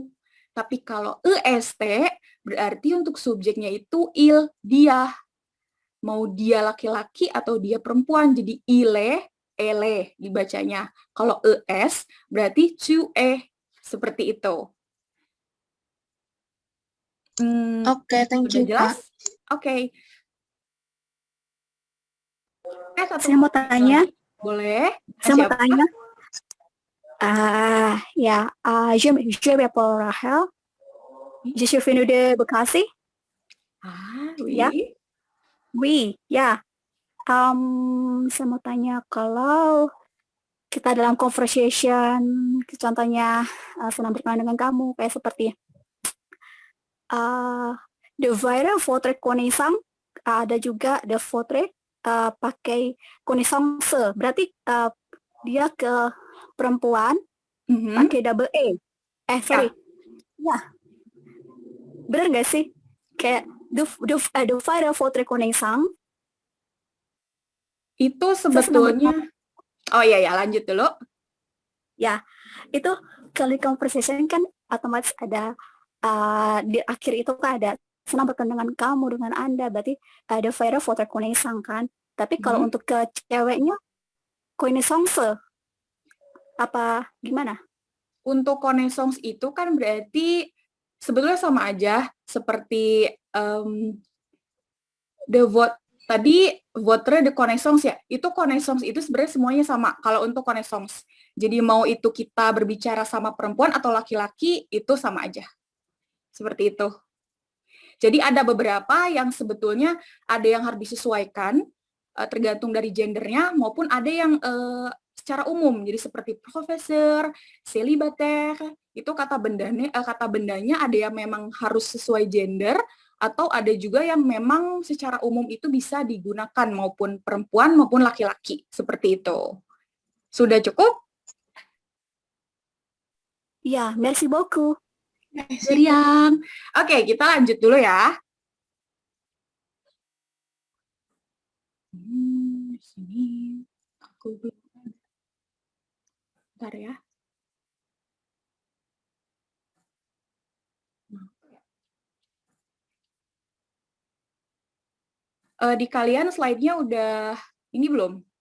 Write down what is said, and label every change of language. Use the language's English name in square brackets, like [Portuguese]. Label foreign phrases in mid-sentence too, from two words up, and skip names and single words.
[Indonesian] Tapi kalau EST berarti untuk subjeknya itu il, dia. Mau dia laki-laki atau dia perempuan. Jadi ile, ele dibacanya. Kalau ES berarti tu seperti itu. Oke, [English] thank you, [Indonesian] Udah jelas? Kak. Oke. Saya mau tanya. Boleh. Saya mau Siapa? tanya. [French] Je m'appelle Rahel. Je suis venue de Bekasi. Oui. [Indonesian] Ya. Oui, ya. Saya mau tanya kalau kita dalam conversation, contohnya senang berkenalan dengan kamu, kayak seperti [French] de faire votre connaissance, [Indonesian] ada juga [French] de votre [Indonesian] pakai connaissance, berarti dia ke perempuan pakai double E. Sorry. Ya. Bener nggak sih? [French] Kayak de faire votre connaissance. [Indonesian] Itu sebetulnya, oh iya ya, lanjut dulu. Ya, itu kalau conversation kan otomatis ada di akhir itu kan ada senang berkenalan dengan kamu, dengan Anda, berarti ada [French] faire votre connaissance [Indonesian] kan. Tapi kalau untuk ke ceweknya connaissance apa gimana? Untuk connaissance itu kan berarti sebetulnya sama aja seperti tadi [French] votre de connaissance [Indonesian] ya. Itu connaissance itu sebenarnya semuanya sama kalau untuk connaissance. Jadi mau itu kita berbicara sama perempuan atau laki-laki itu sama aja. Seperti itu. Jadi ada beberapa yang sebetulnya ada yang harus disesuaikan tergantung dari gendernya maupun ada yang secara umum. Jadi seperti profesor, célibataire, itu kata bendanya ada yang memang harus sesuai gender atau ada juga yang memang secara umum itu bisa digunakan maupun perempuan maupun laki-laki. Seperti itu. Sudah cukup? Ya, [French] merci beaucoup. [Indonesian] Meriam. Oke, kita lanjut dulu ya. Sini aku belum. Bentar ya. Di kalian slide-nya udah ini belum?